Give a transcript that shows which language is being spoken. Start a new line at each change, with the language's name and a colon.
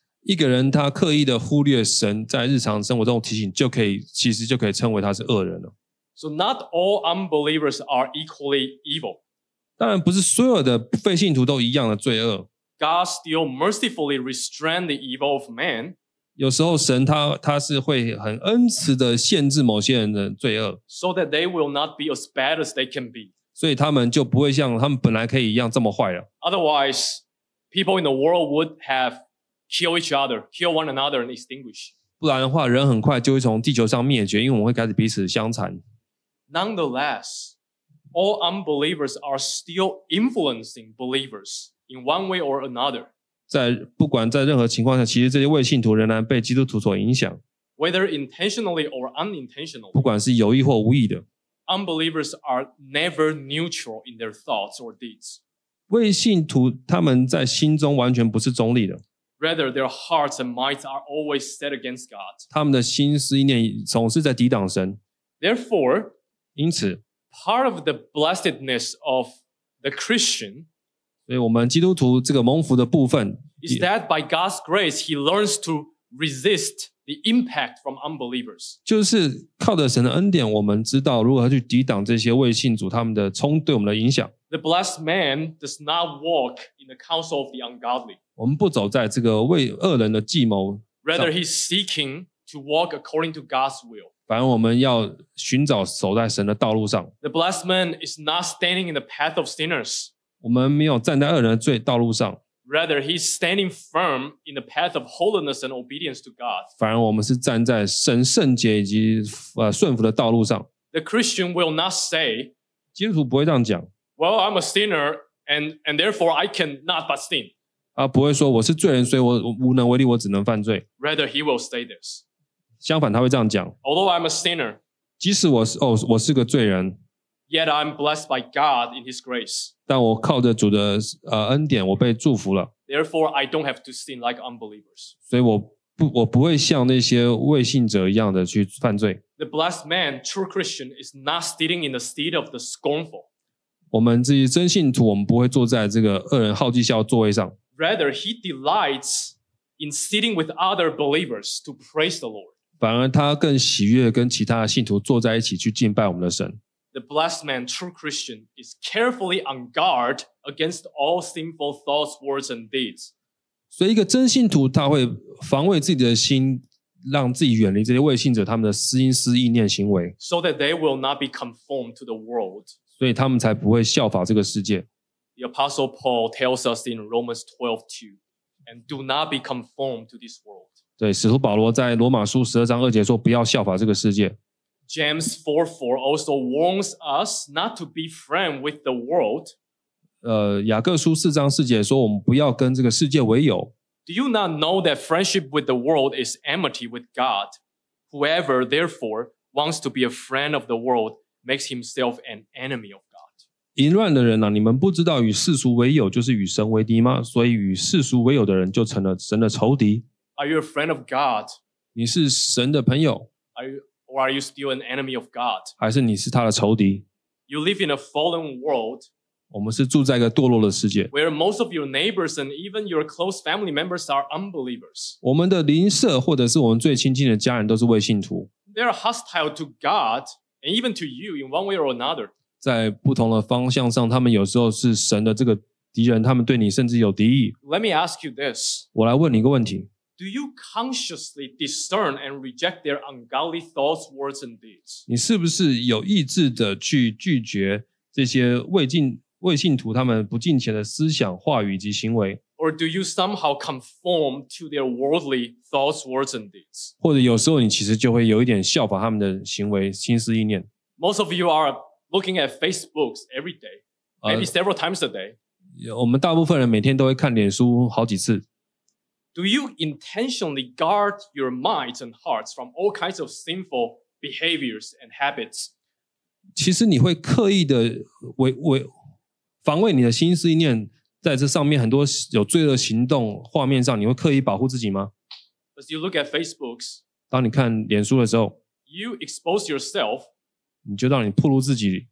Chinese: 一个人他刻意的忽略神在日常生活中提醒其实就可以称为他是恶人了。
English: So not all unbelievers are equally evil.
Chinese: 当然不是所有的非信徒都一样的罪恶。
English: God still mercifully restrains the evil of man.
Chinese: 有时候神他是会很恩慈的限制某些人的罪恶。
English: So that they will not be as bad as they can be.
Chinese: 所以他们就不会像他们本来可以一样这么坏了。
English: Otherwise, people in the world would have killed each other, killed one another and extinguished.
Chinese: 不然的话人很快就会从地球上灭绝，因为我们会开始彼此相残。
English: Nonetheless, all unbelievers are still influencing believers in one way or another.
Chinese: 在不管在任何情况下，其实这些未信徒仍然被基督徒所影响。
English: Whether intentionally or unintentionally,
Chinese: 不管是有意或无意的。
English: Unbelievers are never neutral in their thoughts or deeds.
Chinese: 未信徒他们在心中完全不是中立的。
English: Rather, their hearts and minds are always set against God.
Chinese: 他们的心思意念总是在抵挡神。
English: Therefore,
Chinese: 因此
English: part of the blessedness of the Christian,
Chinese: 所以我们基督徒这个蒙福的部分
English: is that by God's grace, he learns to resist the impact from unbelievers.
Chinese: 就是靠着神的恩典，我们知道如何去抵挡这些未信主他们的冲对我们的影响。
English: The blessed man does not walk in the counsel of the ungodly.
Chinese: 我们不走在这个为恶人的计谋。
English: Rather, he's seeking to walk according to God's will.
Chinese: 反而我们要寻找走在神的道路上。
English: The blessed man is not standing in the path of sinners.
Chinese: 我们没有站在恶人的罪道路上。
English: Rather, he's standing firm in the path of holiness and obedience to God.
Chinese: 反而我们是站在神圣洁以及顺服的道路上。
English: The Christian will not say,
Chinese: 基督徒不会这样讲。
English: Well, I'm a sinner, and therefore I cannot but sin.
Chinese: 啊，不会说我是罪人，所以我无能为力，我只能犯罪。
English: Rather, he will say this.
Chinese: 相反，他会这样讲。
English: Although I'm a sinner,
Chinese: 即使我是个罪人。
English: Yet I'm blessed by God in His grace.
Chinese: 但我靠着主的恩典，我被祝福了。
English: Therefore, I don't have to sin like unbelievers.
Chinese: 所以我不会像那些未信者一样的去犯罪。
English: The blessed man, true Christian, is not sitting in the seat of the scornful.
Chinese: 我们这些真信徒，我们不会坐在这个恶人好讥笑的座位上。
English: Rather, he delights in sitting with other believers to praise the Lord.
Chinese: 反而他更喜悦跟其他的信徒坐在一起去敬拜我们的神。
English: The blessed man, true Christian, is carefully on guard against all sinful thoughts, words, and deeds.
Chinese: 所以一个真信徒他会防卫自己的心，让自己远离这些未信者他们的心思意念行为。
English: So that they will not be conformed to the world.
Chinese: 所以他们才不会效法这个世界。
English: The Apostle Paul tells us in Romans 12:2, and do not be conformed to this world.
Chinese: 对，使徒保罗在罗马书12章2节说，不要效法这个世界。
English: James 4:4 also warns us not to be friends with the world.
Chinese: 雅各书四章四节说我们不要跟这个世界为友。
English: Do you not know that friendship with the world is enmity with God? Whoever, therefore, wants to be a friend of the world makes himself an enemy of God.
Chinese: 淫乱的人啊，你们不知道与世俗为友就是与神为敌吗？所以与世俗为友的人就成了神的仇敌。
English: Are you a friend of God?
Chinese: 你是神的朋友。
English: Or are you still an enemy of God?
Chinese: 还是你是他的仇敌？
English: You live in a fallen world.
Chinese: 我们是住在一个堕落的世界。
English: Where most of your neighbors and even your close family members are unbelievers.
Chinese: 我们的邻舍或者是我们最亲近的家人都是未信徒。
English: They are hostile to God and even to you in one way or another.
Chinese: 在不同的方向上，他们有时候是神的这个敌人，他们对你甚至有敌意。
English: Let me ask you this.
Chinese: 我来问你一个问题。
English: Do you consciously discern and reject their ungodly thoughts, words, and deeds?
Chinese: 你是不是有意志的去拒绝这些未信徒他们不敬虔的思想、话语以及行为？
English: Or do you somehow conform to their worldly thoughts, words, and deeds?
Chinese: 或者有时候你其实就会有一点效仿他们的行为、心思意念。
English: Most of you are looking at Facebook every day, maybe several times a day.
Chinese: 我们大部分人每天都会看脸书好几次。
English: Do you intentionally guard your minds and hearts from all kinds of sinful behaviors and habits?
Chinese: 其实你会刻意的防卫你的心思意念，在这上面很多有罪恶行动画面上，你会刻意保护自己吗？
English: As you look at Facebook,
Chinese: 当你看脸书的时候，
English: you expose yourself,
Chinese: 你就让你暴露自己